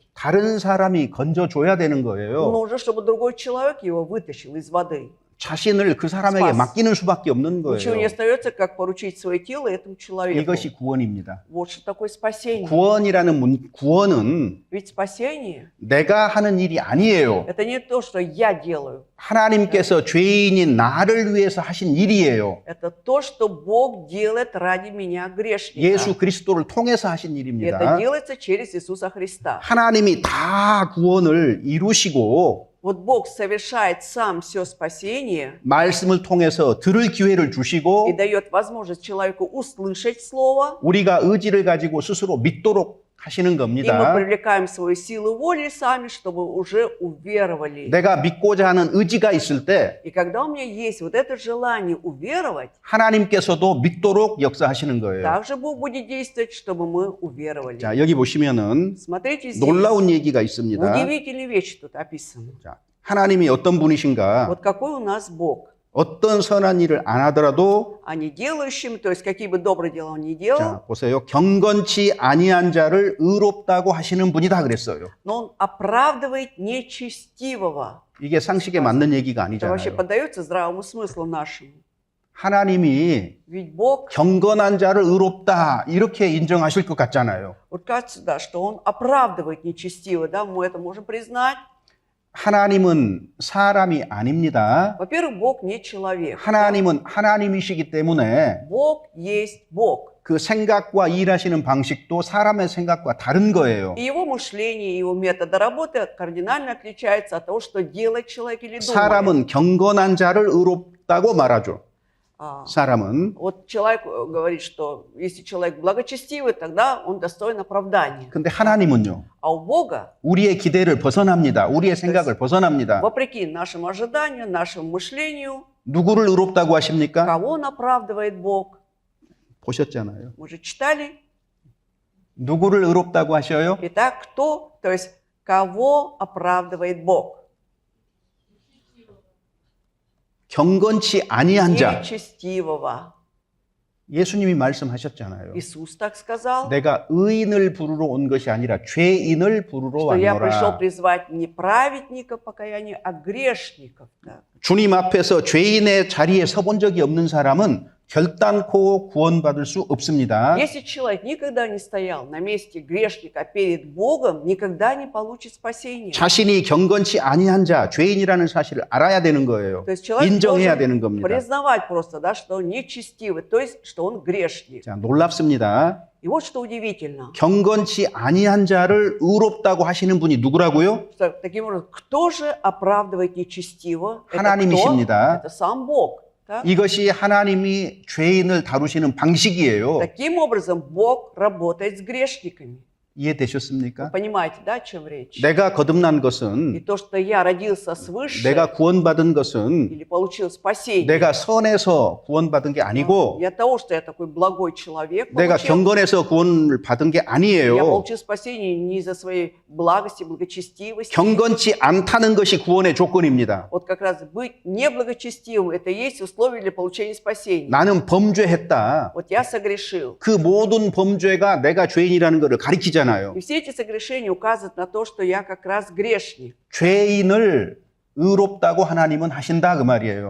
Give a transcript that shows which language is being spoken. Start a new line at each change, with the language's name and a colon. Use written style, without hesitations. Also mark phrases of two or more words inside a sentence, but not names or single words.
Korean: 다른 사람이 건져줘야 되는 거예요.
Russian: Нужно, чтобы другой человек его вытащил из воды.
Korean: 자신을 그 사람에게 스파스. 맡기는 수밖에 없는
Russian: Ничего не
Korean: 거예요.
Russian: остается, как поручить свое тело этому человеку.
Korean: 이것이 구원입니다.
Russian: Вот что такое спасение.
Korean: 구원이라는 구원은
Russian: Ведь спасение
Korean: 내가 하는 일이 아니에요.
Russian: это не то, что я делаю.
Korean: 하나님께서 죄인인 나를 위해서 하신 일이에요.
Russian: Это то, что Бог делает ради меня, грешника.
Korean: 예수 그리스도를 통해서 하신
Russian: И это
Korean: 일입니다.
Russian: делается через Иисуса Христа.
Korean: 하나님이 다 구원을 이루시고
Russian: Вот Бог совершает сам все спасение
Korean: 말씀을 통해서 들을 기회를
Russian: и
Korean: 주시고
Russian: дает возможность человеку услышать Слово.
Korean: 우리가 의지를 가지고 스스로 믿도록 하시는
Russian: И мы
Korean: 겁니다.
Russian: привлекаем свою силу воли сами, чтобы уже уверовали.
Korean: 내가 믿고자 하는 의지가 있을 때
Russian: И когда у меня есть вот это желание уверовать,
Korean: 하나님께서도 믿도록 역사하시는 거예요.
Russian: также Бог будет действовать, чтобы мы уверовали.
Korean: 자, 여기 보시면은
Russian: Смотрите здесь.
Korean: 놀라운 얘기가 있습니다.
Russian: Удивительные вещи тут описаны.
Korean: 자, 하나님이 어떤 분이신가?
Russian: Вот какой у нас Бог.
Korean: 어떤 선한 일을 안 하더라도
Russian: А не делающим, то есть какие бы добрые дела он ни делал,
Korean: 자, 보세요. 경건치 아니한 자를 의롭다고 하시는 분이다 그랬어요.
Russian: но он оправдывает нечестивого.
Korean: 이게 상식에 맞는 얘기가
Russian: Это вообще
Korean: 아니잖아요.
Russian: поддается здравому смыслу нашему.
Korean: 하나님이
Russian: Ведь Бог,
Korean: 경건한 자를 의롭다 이렇게 인정하실 것 같잖아요.
Russian: вот кажется, да, что он оправдывает нечестивого, да, мы это можем признать.
Korean: 하나님은 사람이 아닙니다.
Russian: Во-первых, Бог не человек.
Korean: 하나님은 하나님이시기 때문에
Russian: Бог есть Бог.
Korean: 그 생각과 일하시는 방식도 사람의 생각과 다른 거예요.
Russian: И его мышление, и его методы работы кардинально отличаются от того, что делает человек или думает.
Korean: 사람은 경건한 자를 의롭다고 말하죠. 사람은.
Russian: Вот человек говорит, что если человек благочестивый, тогда он достоин оправдания.
Korean: 근데 하나님은요.
Russian: А у Бога,
Korean: 우리의 기대를 벗어납니다. 우리의 생각을 벗어납니다.
Russian: вопреки нашим ожиданиям, нашему мышлению,
Korean: 누구를 의롭다고 하십니까?
Russian: кого он оправдывает Бог?
Korean: 보셨잖아요.
Russian: Мы же читали.
Korean: 누구를 의롭다고 하셔요?
Russian: Итак, кто, то есть кого оправдывает Бог?
Korean: 경건치 아니한 자.
Russian: Нечестивого.
Korean: 예수님이 말씀하셨잖아요.
Russian: Иисус так сказал,
Korean: 내가 의인을 부르러 온 것이 아니라 죄인을 부르러
Russian: что я пришел
Korean: 왔노라.
Russian: призвать не праведников покаяния, а грешников. Да.
Korean: 주님 앞에서 죄인의 자리에 서본 적이 없는 사람은 결단코 구원받을 수 없습니다.
Russian: Если человек никогда не стоял на месте грешника перед Богом, никогда не получит спасения.
Korean: 자신이 경건치 아니한 자, 죄인이라는 사실을 알아야 되는 거예요.
Russian: То есть человек
Korean: 인정해야 되는
Russian: должен
Korean: 겁니다.
Russian: признавать просто, да, что он нечестивый, то есть что он грешник.
Korean: 자, 놀랍습니다.
Russian: И вот что удивительно,
Korean: 경건치 아니한 자를 의롭다고 하시는 분이 누구라고요?
Russian: что таким образом, кто же оправдывает нечестиво? Это кто?
Korean: 하나님이십니다.
Russian: Это сам Бог. Так?
Korean: 이것이 하나님이 죄인을 다루시는 방식이에요.
Russian: Таким образом, Бог работает с грешниками.
Korean: 이해되셨습니까?
Russian: Понимаете, да, о чем речь?
Korean: 내가 거듭난
Russian: И
Korean: 것은,
Russian: то, что я родился свыше
Korean: 내가 구원받은 것은
Russian: или получил спасение,
Korean: 내가 선해서 구원받은 게 아니고
Russian: не от того, что я такой благой человек,
Korean: 내가
Russian: получил,
Korean: 경건해서 구원을 받은 게
Russian: я
Korean: 아니에요.
Russian: получил спасение не из-за своей благости, благочестивости.
Korean: 경건치 않다는 것이 구원의 조건입니다.
Russian: Вот как раз быть неблагочестивым, это и есть условие для получения спасения.
Korean: 나는 범죄했다.
Russian: Вот я согрешил.
Korean: 그 모든 범죄가 내가 죄인이라는 것을 가리키잖아요.
Russian: И все эти согрешения указывают на то, что я как раз грешник.
Korean: 죄인을 의롭다고 하나님은 하신다 그 말이에요.